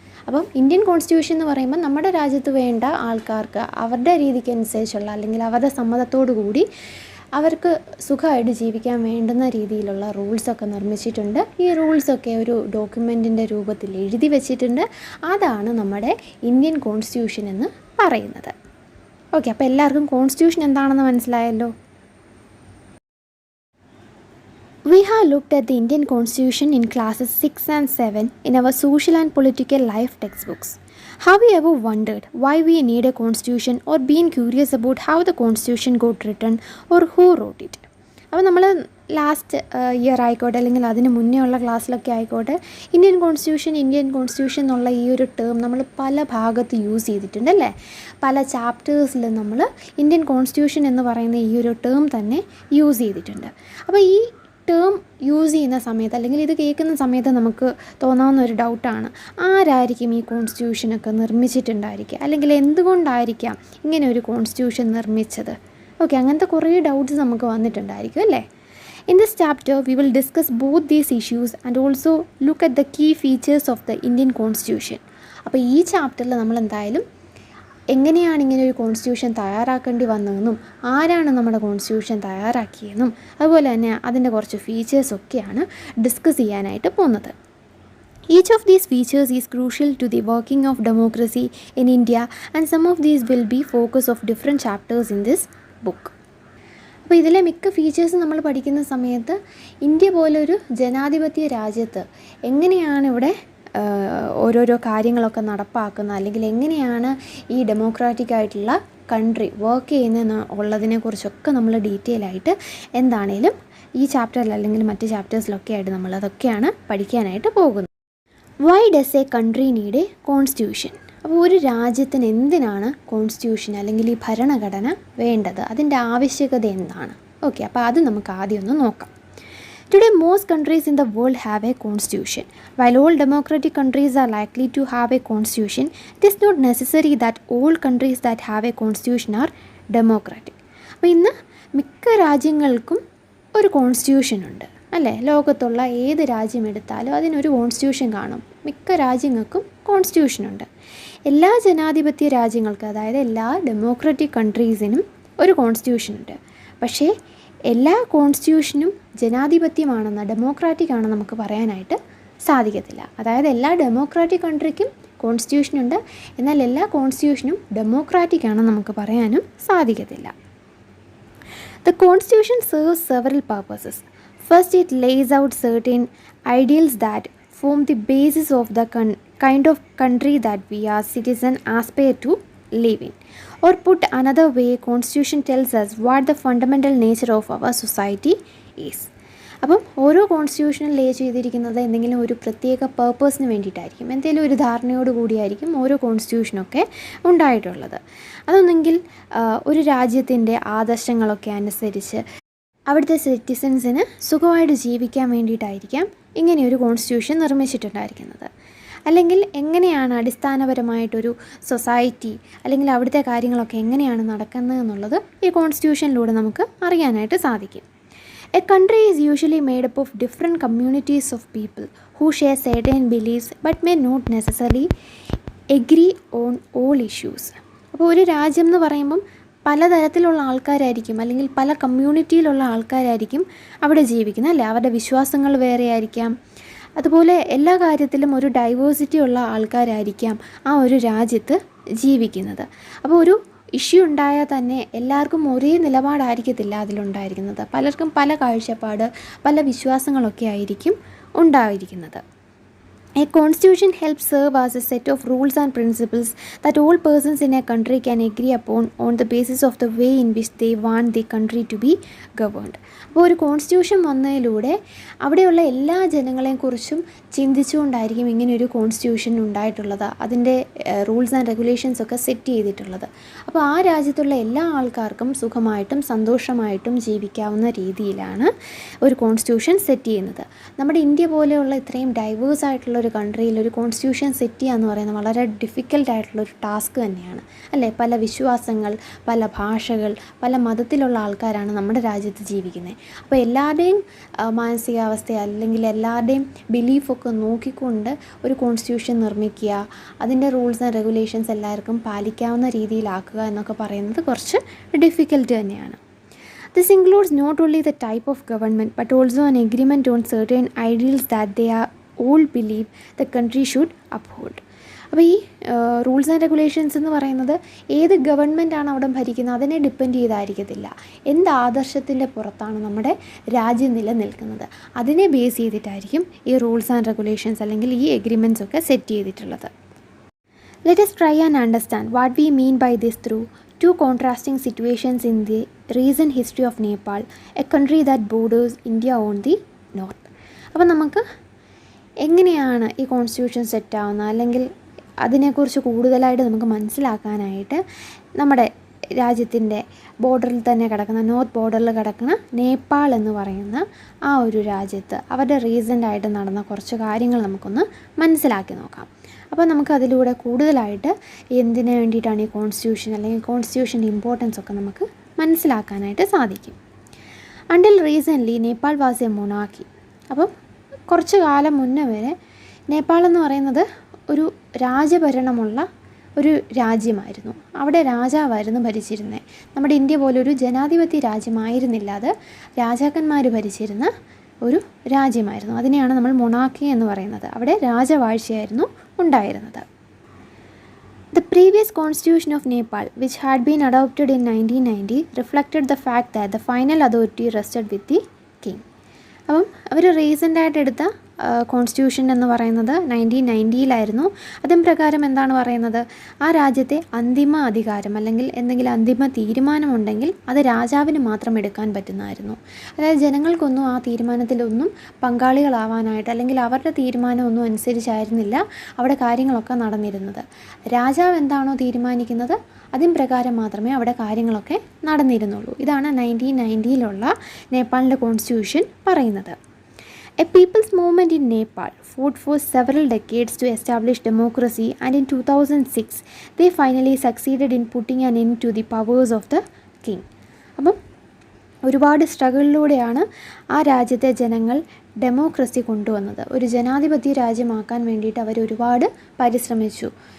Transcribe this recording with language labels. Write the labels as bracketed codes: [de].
[ml] അപ്പം Indian constitution എന്ന് പറയുമ്പോൾ നമ്മുടെ രാജ്യത്ത് വേണ്ട ആൾക്കാർക്ക് അവരുടെ രീതിക്ക് അനുസരിച്ചുള്ള അല്ലെങ്കിൽ അവരുടെ സമ്മതത്തോടു കൂടി അവർക്ക് സുഖമായിട്ട് ജീവിക്കാൻ വേണ്ടുന്ന രീതിയിലുള്ള റൂൾസൊക്കെ നിർമ്മിച്ചിട്ടുണ്ട്. ഈ റൂൾസൊക്കെ ഒരു ഡോക്യുമെൻറ്റിൻ്റെ രൂപത്തിൽ എഴുതി വെച്ചിട്ടുണ്ട്. അതാണ് നമ്മുടെ ഇന്ത്യൻ കോൺസ്റ്റിറ്റ്യൂഷൻ എന്ന് പറയുന്നത്. ഓക്കെ, അപ്പോൾ എല്ലാവർക്കും കോൺസ്റ്റിറ്റ്യൂഷൻ എന്താണെന്ന് മനസ്സിലായല്ലോ? [en] We have looked at the Indian Constitution in classes 6 and 7 in our social and political life textbooks. Have you ever wondered why we need a constitution or been curious about how the constitution got written or who wrote it? [ml] അപ്പോൾ നമ്മൾ last year ആയിക്കോട്ടെ അല്ലെങ്കിൽ അതിന് മുന്നേ ഉള്ള ക്ലാസ്സിലൊക്കെ ആയിക്കോട്ടെ Indian constitution എന്നുള്ള ഈ ഒരു ടേം നമ്മൾ പല ഭാഗത്ത് യൂസ് ചെയ്തിട്ടുണ്ട് അല്ലേ? പല ചാപ്റ്റേഴ്സിൽ നമ്മൾ ഇന്ത്യൻ കോൺസ്റ്റിറ്റ്യൂഷൻ എന്ന് പറയുന്ന ഈ ഒരു ടേം തന്നെ യൂസ് ചെയ്തിട്ടുണ്ട്. അപ്പോൾ ഈ ടേം യൂസ് ചെയ്യുന്ന സമയത്ത് അല്ലെങ്കിൽ ഇത് കേൾക്കുന്ന സമയത്ത് നമുക്ക് തോന്നാവുന്ന ഒരു ഡൗട്ടാണ്, ആരായിരിക്കും ഈ കോൺസ്റ്റിറ്റ്യൂഷനൊക്കെ നിർമ്മിച്ചിട്ടുണ്ടായിരിക്കുക, അല്ലെങ്കിൽ എന്തുകൊണ്ടായിരിക്കാം ഇങ്ങനെ ഒരു കോൺസ്റ്റിറ്റ്യൂഷൻ നിർമ്മിച്ചത്? ഓക്കെ, അങ്ങനത്തെ കുറേ ഡൗട്ട്സ് നമുക്ക് വന്നിട്ടുണ്ടായിരിക്കും അല്ലേ. [en] In this chapter, we will discuss both these issues and also look at the key features of the Indian Constitution. [ml] അപ്പോൾ ഈ ചാപ്റ്ററിൽ നമ്മൾ എന്തായാലും എങ്ങനെയാണ് ഇങ്ങനെ ഒരു കോൺസ്റ്റിറ്റ്യൂഷൻ തയ്യാറാക്കേണ്ടി വന്നതെന്നും ആരാണ് നമ്മുടെ കോൺസ്റ്റിറ്റ്യൂഷൻ തയ്യാറാക്കിയതെന്നും അതുപോലെ തന്നെ അതിൻ്റെ കുറച്ച് ഫീച്ചേഴ്സൊക്കെയാണ് ഡിസ്കസ് ചെയ്യാനായിട്ട് പോകുന്നത്. [en] Each of these features is crucial to the working of democracy in India, and some of these will be focus of different chapters in this book. [ml] അപ്പോൾ ഇതിലെ മിക്ക ഫീച്ചേഴ്സ് നമ്മൾ പഠിക്കുന്ന സമയത്ത് ഇന്ത്യ പോലൊരു ജനാധിപത്യ രാജ്യത്ത് എങ്ങനെയാണ് ഇവിടെ ഓരോരോ കാര്യങ്ങളൊക്കെ നടപ്പാക്കുന്നത്, അല്ലെങ്കിൽ എങ്ങനെയാണ് ഈ ഡെമോക്രാറ്റിക് ആയിട്ടുള്ള കൺട്രി വർക്ക് ചെയ്യുന്നതെന്ന് ഉള്ളതിനെക്കുറിച്ചൊക്കെ നമ്മൾ ഡീറ്റെയിൽ ആയിട്ട് എന്താണേലും ഈ ചാപ്റ്ററിൽ അല്ലെങ്കിൽ മറ്റ് ചാപ്റ്റേഴ്സിലൊക്കെ ആയിട്ട് നമ്മളതൊക്കെയാണ് പഠിക്കാനായിട്ട് പോകുന്നത്. [en] Why does a country need a constitution? [ml] അപ്പോൾ ഒരു രാജ്യത്തിന് എന്തിനാണ് കോൺസ്റ്റിറ്റ്യൂഷൻ അല്ലെങ്കിൽ ഈ ഭരണഘടന വേണ്ടത്, അതിൻ്റെ ആവശ്യകത എന്താണ്? ഓക്കെ, അപ്പോൾ അത് നമുക്ക് ആദ്യം ഒന്ന് നോക്കാം. [en] Today, most countries in the world have a constitution. While all democratic countries are likely to have a constitution, it is not necessary that all countries that have a constitution are democratic. [ml] അപ്പോൾ ഇന്ന് മിക്ക രാജ്യങ്ങൾക്കും ഒരു constitution ഉണ്ട് അല്ലേ. ലോകത്തുള്ള ഏത് രാജ്യം എടുത്താലും അതിനൊരു കോൺസ്റ്റിറ്റ്യൂഷൻ കാണും. മിക്ക രാജ്യങ്ങൾക്കും കോൺസ്റ്റിറ്റ്യൂഷൻ ഉണ്ട്. എല്ലാ ജനാധിപത്യ രാജ്യങ്ങൾക്കും, അതായത് എല്ലാ ഡെമോക്രാറ്റിക് കൺട്രീസിനും ഒരു കോൺസ്റ്റിറ്റ്യൂഷൻ ഉണ്ട്. പക്ഷേ എല്ലാ കോൺസ്റ്റിറ്റ്യൂഷനും ജനാധിപത്യമാണെന്ന്, ഡെമോക്രാറ്റിക് ആണെന്ന് നമുക്ക് പറയാനായിട്ട് സാധിക്കത്തില്ല. അതായത് എല്ലാ ഡെമോക്രാറ്റിക് കൺട്രിക്കും കോൺസ്റ്റിറ്റ്യൂഷൻ ഉണ്ട്, എന്നാൽ എല്ലാ കോൺസ്റ്റിറ്റ്യൂഷനും ഡെമോക്രാറ്റിക് ആണെന്ന് നമുക്ക് പറയാനും സാധിക്കത്തില്ല. [en] The Constitution serves several purposes. First, it lays out certain ideals that form the basis of the kind of country that we as citizens aspire to live in. Or put another way, Constitution tells us what the fundamental nature of our society is. [ml] അപ്പം ഓരോ കോൺസ്റ്റിറ്റ്യൂഷനിൽ ലേ ചെയ്തിരിക്കുന്നത് എന്തെങ്കിലും ഒരു പ്രത്യേക പേർപ്പസിന് വേണ്ടിയിട്ടായിരിക്കും, എന്തെങ്കിലും ഒരു ധാരണയോട് കൂടിയായിരിക്കും ഓരോ കോൺസ്റ്റിറ്റ്യൂഷനൊക്കെ ഉണ്ടായിട്ടുള്ളത്. അതൊന്നെങ്കിൽ ഒരു രാജ്യത്തിൻ്റെ ആദർശങ്ങളൊക്കെ അനുസരിച്ച് അവിടുത്തെ സിറ്റിസൻസിന് സുഖമായിട്ട് ജീവിക്കാൻ വേണ്ടിയിട്ടായിരിക്കാം ഇങ്ങനെയൊരു കോൺസ്റ്റിറ്റ്യൂഷൻ നിർമ്മിച്ചിട്ടുണ്ടായിരിക്കുന്നത്. അല്ലെങ്കിൽ എങ്ങനെയാണ് അടിസ്ഥാനപരമായിട്ടൊരു സൊസൈറ്റി അല്ലെങ്കിൽ അവിടുത്തെ കാര്യങ്ങളൊക്കെ എങ്ങനെയാണ് നടക്കുന്നത് എന്നുള്ളത് ഈ കോൺസ്റ്റിറ്റ്യൂഷനിലൂടെ നമുക്ക് അറിയാനായിട്ട് സാധിക്കും. [en] A country is usually made up of different communities of people who share certain beliefs but may not necessarily agree on all issues. [ml] അപ്പോൾ ഒരു രാജ്യം എന്ന് പറയുമ്പം പലതരത്തിലുള്ള ആൾക്കാരായിരിക്കും, അല്ലെങ്കിൽ പല കമ്മ്യൂണിറ്റിയിലുള്ള ആൾക്കാരായിരിക്കും അവിടെ ജീവിക്കുന്നത് അല്ലേ. അവരുടെ വിശ്വാസങ്ങൾ വേറെ ആയിരിക്കാം. അതുപോലെ എല്ലാ കാര്യത്തിലും ഒരു ഡൈവേഴ്സിറ്റി ഉള്ള ആൾക്കാരായിരിക്കാം ആ ഒരു രാജ്യത്ത് ജീവിക്കുന്നത്. അപ്പോൾ ഒരു ഇഷ്യൂ ഉണ്ടായാൽ തന്നെ എല്ലാവർക്കും ഒരേ നിലപാടായിരിക്കത്തില്ല അതിലുണ്ടായിരിക്കുന്നത്. പലർക്കും പല കാഴ്ചപ്പാട്, പല വിശ്വാസങ്ങളൊക്കെ ആയിരിക്കും ഉണ്ടായിരിക്കുന്നത്. [en] A constitution helps serve as a set of rules and principles that all persons in a country can agree upon on the basis of the way in which they want the country to be governed. [ml] അപ്പോൾ ഒരു constitution വന്നതിലൂടെ അവിടെയുള്ള എല്ലാ ജനങ്ങളെക്കുറിച്ചും ചിന്തിച്ചുകൊണ്ടായിരിക്കും ഇങ്ങനെയൊരു constitution ഉണ്ടായിട്ടുള്ളത്, അതിൻ്റെ rules and regulations ഒക്കെ set ചെയ്തിട്ടുള്ളത്. അപ്പോൾ ആ രാജ്യത്തുള്ള എല്ലാ ആൾക്കാർക്കും സുഖമായിട്ടും സന്തോഷമായിട്ടും ജീവിക്കാവുന്ന രീതിയിലാണ് ഒരു കോൺസ്റ്റിറ്റ്യൂഷൻ സെറ്റ് ചെയ്യുന്നത്. നമ്മുടെ ഇന്ത്യ പോലെയുള്ള ഇത്രയും ഡൈവേഴ്സ് ആയിട്ടുള്ള ഒരു കൺട്രിയിൽ ഒരു കോൺസ്റ്റിറ്റ്യൂഷൻ സെറ്റ് ചെയ്യുക എന്ന് പറയുന്നത് വളരെ ഡിഫിക്കൽട്ടായിട്ടുള്ളൊരു ടാസ്ക് തന്നെയാണ് അല്ലേ. പല വിശ്വാസങ്ങൾ, പല ഭാഷകൾ, പല മതത്തിലുള്ള ആൾക്കാരാണ് നമ്മുടെ രാജ്യത്ത് ജീവിക്കുന്നത്. അപ്പോൾ എല്ലാവരുടെയും മാനസികാവസ്ഥ അല്ലെങ്കിൽ എല്ലാവരുടെയും ബിലീഫൊക്കെ നോക്കിക്കൊണ്ട് ഒരു കോൺസ്റ്റിറ്റ്യൂഷൻ നിർമ്മിക്കുക, അതിൻ്റെ റൂൾസ് ആൻഡ് റെഗുലേഷൻസ് എല്ലാവർക്കും പാലിക്കാവുന്ന രീതിയിലാക്കുക എന്നൊക്കെ പറയുന്നത് കുറച്ച് ഡിഫിക്കൽട്ട് തന്നെയാണ്. [en] This includes not only the type of government but also an agreement on certain ideals that they are all believe the country should uphold. [ml] അപ്പോൾ ഈ റൂൾസ് ആൻഡ് റെഗുലേഷൻസ് എന്ന് പറയുന്നത് ഏത് ഗവൺമെൻറ്റാണ് അവിടെ ഭരിക്കുന്നത് അതിനെ ഡിപ്പെൻഡ് ചെയ്തായിരിക്കത്തില്ല. എന്ത് ആദർശത്തിൻ്റെ പുറത്താണ് നമ്മുടെ രാജ്യം നിലനിൽക്കുന്നത് അതിനെ ബേസ് ചെയ്തിട്ടായിരിക്കും ഈ റൂൾസ് ആൻഡ് റെഗുലേഷൻസ് അല്ലെങ്കിൽ ഈ എഗ്രിമെൻറ്റ്സ് ഒക്കെ സെറ്റ് ചെയ്തിട്ടുള്ളത്. [en] Let us try and understand what we mean by this through two contrasting situations in the recent history of Nepal, a country that borders India on the north. [ml] അപ്പോൾ നമുക്ക് എങ്ങനെയാണ് ഈ constitution സെറ്റാവുന്നത് അല്ലെങ്കിൽ അതിനെക്കുറിച്ച് കൂടുതലായിട്ട് നമുക്ക് മനസ്സിലാക്കാനായിട്ട് നമ്മുടെ രാജ്യത്തിൻ്റെ ബോർഡറിൽ തന്നെ കിടക്കുന്ന നോർത്ത് ബോർഡറിൽ കിടക്കുന്ന നേപ്പാൾ എന്ന് പറയുന്ന ആ ഒരു രാജ്യത്ത് അവരുടെ റീസെൻ്റായിട്ട് നടന്ന കുറച്ച് കാര്യങ്ങൾ നമുക്കൊന്ന് മനസ്സിലാക്കി നോക്കാം. അപ്പോൾ നമുക്കതിലൂടെ കൂടുതലായിട്ട് എന്തിനു വേണ്ടിയിട്ടാണ് ഈ കോൺസ്റ്റിറ്റ്യൂഷൻ അല്ലെങ്കിൽ കോൺസ്റ്റിറ്റ്യൂഷൻ്റെ ഇമ്പോർട്ടൻസ് ഒക്കെ നമുക്ക് മനസ്സിലാക്കാനായിട്ട് സാധിക്കും. [en] Until recently Nepal was a monarchy. [ml] അപ്പം കുറച്ച് കാലം മുന്നേ വരെ നേപ്പാൾ എന്ന് പറയുന്നത് ഒരു രാജഭരണമുള്ള ഒരു രാജ്യമായിരുന്നു. അവിടെ രാജാവായിരുന്നു ഭരിച്ചിരുന്നത്. നമ്മുടെ ഇന്ത്യ പോലൊരു ജനാധിപത്യ രാജ്യമായിരുന്നില്ല, അത് രാജാക്കന്മാർ ഭരിച്ചിരുന്ന ഒരു രാജ്യമായിരുന്നു. അതിനെയാണ് നമ്മൾ മൊണാർക്കി എന്ന് പറയുന്നത്. അവിടെ രാജവാഴ്ചയായിരുന്നു ഉണ്ടായിരുന്നത്. [en] The previous constitution of Nepal, which had been adopted in 1990, reflected the fact that the final authority rested with the king. [ml] അപ്പം അവർ റീസെൻ്റായിട്ട് എടുത്ത കോൺസ്റ്റിറ്റ്യൂഷൻ എന്ന് പറയുന്നത് 1990 അതും പ്രകാരം എന്താണ് പറയുന്നത്, ആ രാജ്യത്തെ അന്തിമ അധികാരം അല്ലെങ്കിൽ എന്തെങ്കിലും അന്തിമ തീരുമാനമുണ്ടെങ്കിൽ അത് രാജാവിന് മാത്രം എടുക്കാൻ പറ്റുന്നതായിരുന്നു. അതായത് ജനങ്ങൾക്കൊന്നും ആ തീരുമാനത്തിലൊന്നും പങ്കാളികളാവാനായിട്ട് അല്ലെങ്കിൽ അവരുടെ തീരുമാനമൊന്നും അനുസരിച്ചായിരുന്നില്ല അവിടെ കാര്യങ്ങളൊക്കെ നടന്നിരുന്നത്. രാജാവ് എന്താണോ തീരുമാനിക്കുന്നത് അതിൻ പ്രകാരം മാത്രമേ അവിടെ കാര്യങ്ങളൊക്കെ നടന്നിരുന്നുള്ളൂ. ഇതാണ് 1990 നേപ്പാളിൻ്റെ കോൺസ്റ്റിറ്റ്യൂഷൻ പറയുന്നത്. [en] A people's movement in Nepal fought for several decades to establish democracy, and in 2006 they finally succeeded in putting an end to the powers of the king. [ml] അപ്പം ഒരുപാട് സ്ട്രഗിളിലൂടെയാണ് ആ രാജ്യത്തെ ജനങ്ങൾ ഡെമോക്രസി കൊണ്ടുവന്നത്. ഒരു ജനാധിപത്യ രാജ്യമാക്കാൻ വേണ്ടിയിട്ട് അവർ ഒരുപാട് പരിശ്രമിച്ചു.